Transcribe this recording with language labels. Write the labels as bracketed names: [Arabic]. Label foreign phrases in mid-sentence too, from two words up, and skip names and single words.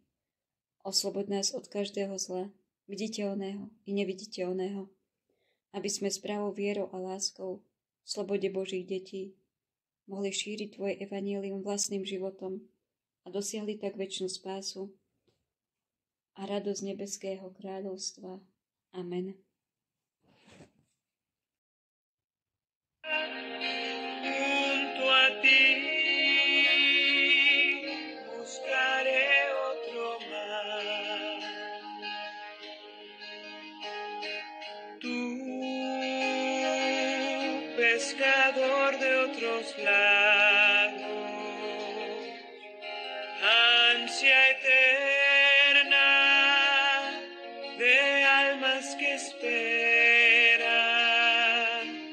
[Slovak] Oslobod nás od každého zla, viditeľného i neviditeľného, aby sme s pravou vierou a láskou v slobode Božích detí mohli šíriť tvoje evanjelium vlastným životom a dosiahli tak večnú spásu a radosť nebeského kráľovstva. Amen. [Spanish] Junto a ti buscaré otro mar. Tú, pescador de otros lados, ansia eterna de almas que esperan.